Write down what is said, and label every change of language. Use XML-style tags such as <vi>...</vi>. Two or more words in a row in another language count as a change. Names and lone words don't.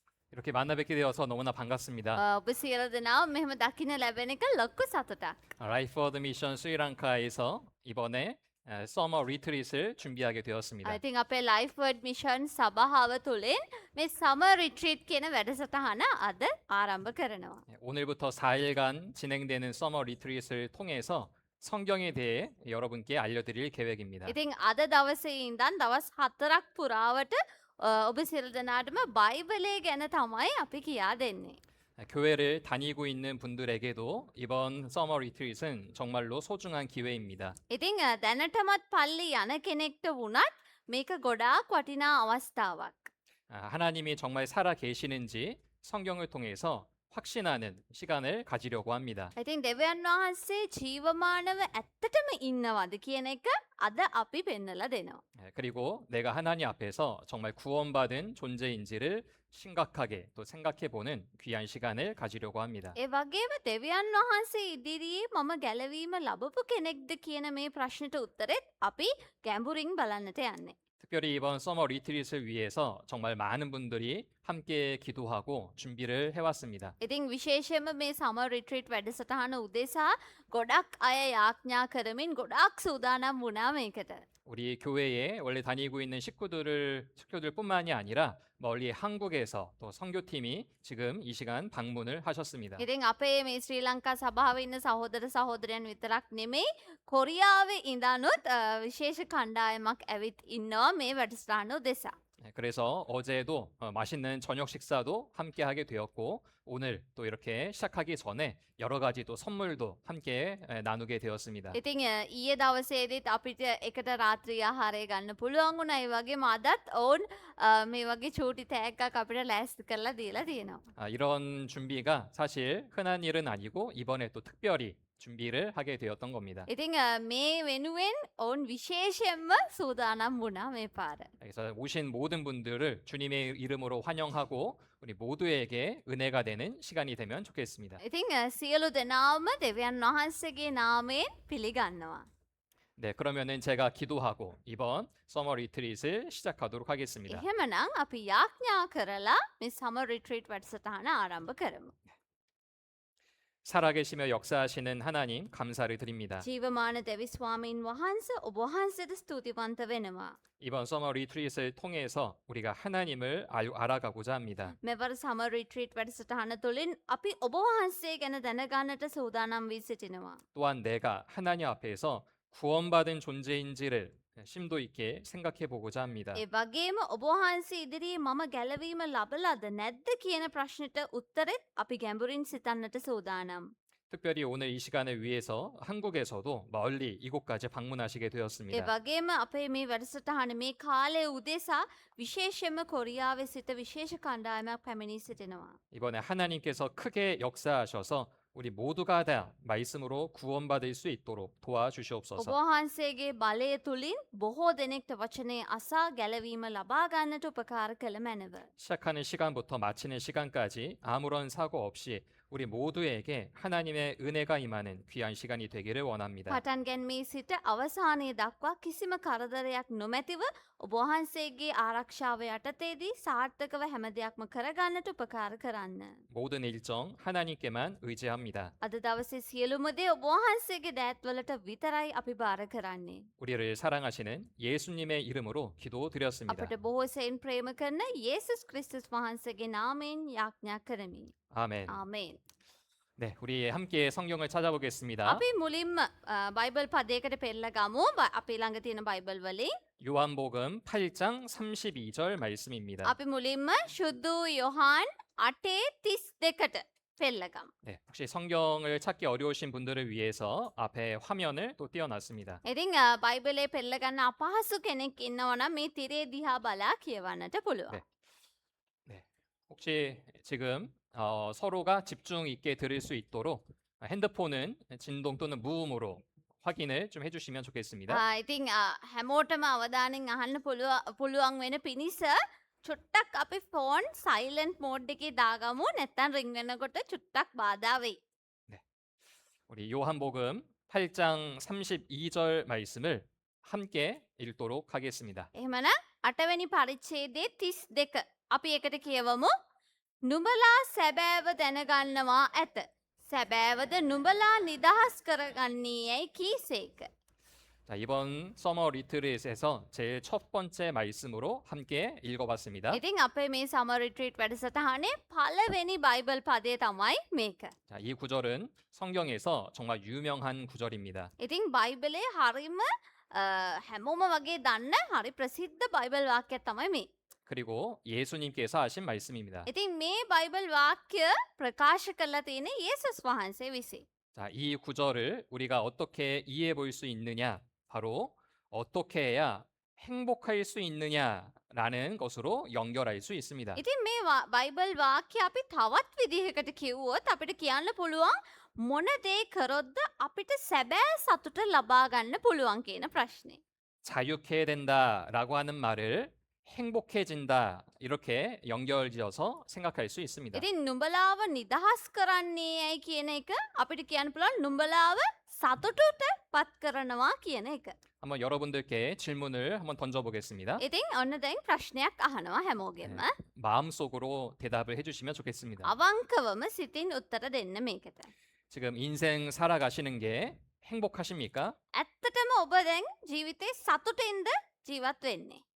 <ko>이렇게 만나 뵙게 되어서 너무나 반갑습니다.</ko> <si>ඔබ සියලු දෙනාව මෙහෙම දකින්න ලැබෙන එක ලොකු සතුටක්.</si> <ko>라이프 워드 미션 스리랑카에서 이번에 서머 리트릿을 준비하게 되었습니다.</ko> <si>ඉතින් අපේ Life Word Mission සභාව තුළින් මේ Summer Retreat කියන වැඩසටහන අද ආරම්භ කරනවා.</si> <ko>오늘부터 4일간 진행되는 서머 리트릿을 통해서 성경에 대해 여러분께 알려드릴 계획입니다.</ko> <si>ඉතින් අද දවසේ ඉඳන් දවස් 4ක් පුරාවට ඔබ සියලු දෙනාටම බයිබලය ගැන තමයි අපි කියා දෙන්නේ.</si> <ko>교회를 다니고 있는 분들에게도 이번 서머 리트릿은 정말로 소중한 기회입니다.</ko> <si>ඉතින් දැනටමත් පල්ලි යන කෙනෙක්ට වුණත් මේක ගොඩාක් වටිනා අවස්ථාවක්.</si> <ko>하나님이 정말 살아 계시는지 성경을 통해서 확신하는 시간을 가지려고 합니다.</ko> <si>ඉතින් දෙවියන් වහන්සේ ජීවමානව ඇත්තටම ඉන්නවද කියන එක අද අපි පෙන්නලා දෙනවා.</si> <ko>그리고 내가 하나님 앞에서 정말 구원받은 존재인지를 심각하게 또 생각해보는 귀한 시간을 가지려고 합니다.</ko> <si>ඒ වගේම දෙවියන් වහන්සේ ඉදිරියේ මම ගැලවීම ලබපු කෙනෙක්ද කියන මේ ප්‍රශ්නට උත්තරෙත් අපි ගැඹුරින් බලන්නට යන්නේ.</si> <ko>특별히 이번 서머 리트릿을 위해서 정말 많은 분들이 함께 기도하고 준비를 해왔습니다.</ko> <si>ඉතින් විශේෂයෙන්ම මේ සමර් රිට්‍රීට් වැඩසටහන උදෙසා ගොඩක් අය යාඥා කරමින් ගොඩක් සූදානම් වුණා මේකට.</si> <ko>우리 교회에 원래 다니고 있는 식구들뿐만이 아니라 멀리 한국에서 또 선교팀이 지금 이 시간 방문을 하셨습니다.</ko> <si>ඉතින් අපේ මේ ශ්‍රී ලංකා සභාවේ ඉන්න සහෝදර සහෝදරයන් විතරක් නෙමෙයි කොරියාවේ ඉඳනුත් විශේෂ කණ්ඩායමක් ඇවිත් ඉන්නවා මේ වැඩසටහන උදෙසා.</si> <ko>그래서 어제도 맛있는 저녁 식사도 함께 하게 되었고 오늘 또 이렇게 시작하기 전에 여러 가지 또 선물도 함께 나누게 되었습니다.</ko> <si>ඉතින් ඊයේ දවසේදීත් අපිට එකට රාත්‍රී ආහාරය ගන්න පුළුවන් වුණා. ඒ වගේම අදත් ඔවුන් මේ වගේ චූටි තෑග්ගක් අපිට ලෑස්ති කරලා දීලා තියෙනවා.</si> <ko>이런 준비가 사실 흔한 일은 아니고 이번에 또 특별히 준비를 하게 되었던 겁니다.</ko> <si>ඉතින් මේ වෙනුවෙන් ඔවුන් විශේෂයෙන්ම සූදානම් වුණා මේ පාර.</si> <ko>그래서 오신 모든 분들을 주님의 이름으로 환영하고 우리 모두에게 은혜가 되는 시간이 되면 좋겠습니다.</ko> <si>ඉතින් සියලු දෙනාම දෙවියන් වහන්සේගේ නාමයෙන් පිළිගන්නවා.</si> <ko>네, 그러면은 제가 기도하고 이번 서머 리트릿을 시작하도록 하겠습니다.</ko> <si>එහෙමනම් අපි යාඥා කරලා මේ සමර් රිට්‍රීට් වැඩසටහන ආරම්භ කරමු.</si> <ko>살아계시며 역사하시는 하나님 감사를 드립니다.</ko> <si>ජීවමාන දෙවි ස්වාමීන් වහන්සේ ඔබ වහන්සේට ස්තුතිවන්ත වෙනවා.</si> <ko>이번 서머 리트릿을 통해서 우리가 하나님을 알아가고자 합니다.</ko> <si>මෙවර සමර් රිට්‍රීට් වැඩසටහන තුළින් අපි ඔබ වහන්සේ ගැන දැනගන්නට සූදානම් වී සිටිනවා.</si> <ko>또한 내가 하나님 앞에서 구원받은 존재인지를 심도 있게 생각해 보고자 합니다.</ko> <si>ඒ වගේම ඔබ වහන්සේ ඉදිරියේ මම ගැලවීම ලබලාද නැද්ද කියන ප්‍රශ්නෙට උත්තරෙත් අපි ගැඹුරින් සිතන්නට සූදානම්.</si> <ko>특별히 오늘 이 시간을 위해서 한국에서도 멀리 이곳까지 방문하시게</ko> <si>ඒ</si> <ko>되었습니다.</ko> <si>වගේම අපේ මේ වැඩසටහන මේ කාලය උදෙසා විශේෂයෙන්ම කොරියාවේ සිට විශේෂ කණ්ඩායමක් පැමිණී සිටිනවා.</si> <ko>이번에 하나님께서 크게 역사하셔서 우리 모두가 다 말씀으로 구원받을 수 있도록</ko> <si>ඔබ</si> <ko>도와주시옵소서.</ko> <si>වහන්සේගේ බලය තුළින් බොහෝ දෙනෙක්ට වචනය අසා ගැලවීම ලබා ගන්නට උපකාර කළ මැනව.</si> <ko>시작하는 시간부터 마치는 시간까지 아무런 사고 없이 우리 모두에게 하나님의 은혜가 임하는 귀한 시간이 되기를 원합니다.</ko> <si>පටන් ගැන්මී සිට අවසානය දක්වා කිසිම කරදරයක් නොමැතිව ඔබ වහන්සේගේ ආරක්ෂාව යටතේදී සාර්ථකව හැම දෙයක්ම කරගන්නට උපකාර කරන්න.</si> <ko>모든 일정 하나님께만 의지합니다.</ko> <si>අද දවසේ සියලුම දේ ඔබ වහන්සේගේ දෑත්වලට විතරයි අපි භාර කරන්නේ.</si> <ko>우리를 사랑하시는 예수님의 이름으로 기도드렸습니다.</ko> <si>අපට බොහෝ සෙයින් ප්‍රේම කරන යේසුස් ක්‍රිස්තුස් වහන්සේගේ නාමයෙන් යාඥා කරමි.</si> <ko>아멘.</ko> <si>ආමේන්.</si> <ko>네, 우리 함께 성경을 찾아보겠습니다.</ko> <si>අපි මුලින්ම බයිබල් පදයකට පෙරලා ගමු. අපි ළඟ තියෙන බයිබල් වලින්</si> <ko>요한복음 8장 32절 말씀입니다.</ko> <si>අපි මුලින්ම ශුද්ධ වූ යොහාන් 8:32ට පෙරලා ගමු.</si> <ko>네, 혹시 성경을 찾기 어려우신 분들을 위해서 앞에 화면을 또 띄워놨습니다.</ko> <si>ඉතින් බයිබලේ පෙරලා ගන්න අපහසු කෙනෙක් ඉන්නවා නම් මේ තිරේ දිහා බලා කියවන්නට පුළුවන්.</si> <ko>네. 네, 혹시 지금 서로가 집중 있게 들을 수 있도록 핸드폰은 진동 또는 무음으로 확인을 좀 해주시면 좋겠습니다.</ko> <si>ඉතින් හැමෝටම අවධානයෙන් අහන්න පුළුවන් වෙන පිණිස චුට්ටක් අපි</si> <en>phone silent mode</en> <si>එකේ දාගමු. නැත්නම් රින් වෙනකොට චුට්ටක් බාධා වෙයි.</si> <ko>우리 요한복음 8장 32절 말씀을 함께 읽도록 하겠습니다.</ko> <si>එහෙමනම් 8 වෙනි පරිච්ඡේදයේ 32 අපි එකට කියවමු. නුඹලා සැබෑව දැනගන්නවා ඇත. සැබෑවද නුඹලා නිදහස් කරගන්නේ යැයි කීසේක.</si> <ko>자, 이번 서머 리트릿에서 제일 첫 번째 말씀으로 함께 읽어봤습니다.</ko> <si>ඉතින් අපේ මේ සම රිට්‍රීට් වැඩසටහනේ පළවෙනි බයිබල් පදය තමයි මේක.</si> <ko>자, 이 구절은 성경에서 정말 유명한 구절입니다.</ko> <si>ඉතින් බයිබලේ හරිම හැමෝම වගේ දන්න හරි ප්‍රසිද්ධ බයිබල් වාක්‍යයක් තමයි මේ.</si> <ko>그리고 예수님께서 하신 말씀입니다.</ko> <si>ඉතින් මේ බයිබල් වාක්‍ය ප්‍රකාශ කරලා තියෙන යේසුස් වහන්සේ විසින්.</si> <ko>자, 이 구절을 우리가 어떻게 이해해 볼 수 있느냐? 바로 어떻게 해야 행복할 수 있느냐라는 것으로 연결할 수 있습니다.</ko> <si>ඉතින් මේ බයිබල් වාක්‍ය අපි තවත් විදිහකට කිව්වොත් අපිට කියන්න පුළුවන් මොන දේ කරොත්ද අපිට සැබෑ සතුට ලබා ගන්න පුළුවන් කියන ප්‍රශ්නේ.</si> <ko>자유해야 된다라고 하는 말을 행복해진다 이렇게 연결지어서 생각할 수 있습니다.</ko> <si>ඉතින් නුඹලාව නිදහස් කරන්නේ ඇයි කියන එක අපිට කියන්න පුළුවන් නුඹලාව සතුටට පත් කරනවා කියන එක.</si> <ko>한번 여러분들께 질문을 한번 던져보겠습니다.</ko> <si>ඉතින් ඔන්න දැන් ප්‍රශ්නයක් අහනවා හැමෝගෙම.</si> <ko>마음속으로 대답을 해주시면 좋겠습니다.</ko> <si>අවංකවම සිතින් උත්තර දෙන්න මේකට.</si> <ko>지금 인생 살아가시는 게 행복하십니까?</ko> <si>ඇත්තටම ඔබ දැන් ජීවිතේ සතුටින්ද ජීවත් වෙන්නේ.</si>